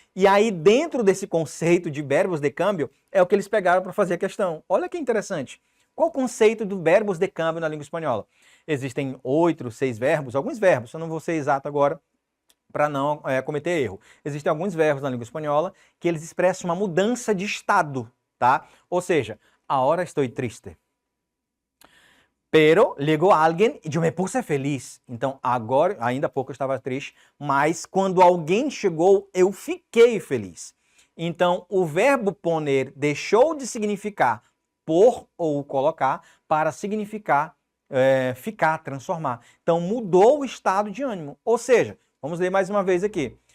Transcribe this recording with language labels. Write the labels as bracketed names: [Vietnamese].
[Portuguese] E aí, dentro desse conceito de verbos de câmbio, é o que eles pegaram para fazer a questão. Olha que interessante. Qual o conceito do verbos de câmbio na língua espanhola? Existem 8, 6 verbos, alguns verbos, eu não vou ser exato agora para não cometer erro. Existem alguns verbos na língua espanhola que eles expressam uma mudança de estado, tá? Ou seja, [Spanish] ahora estoy triste. Pero llegó alguien [Portuguese] e eu [Spanish] me puse feliz. [Portuguese] Então, agora, ainda há pouco eu estava triste, mas quando alguém chegou, eu fiquei feliz. Então, o verbo poner deixou de significar pôr ou colocar para significar ficar, transformar. Então, mudou o estado de ânimo. Ou seja, vamos ler mais uma vez aqui.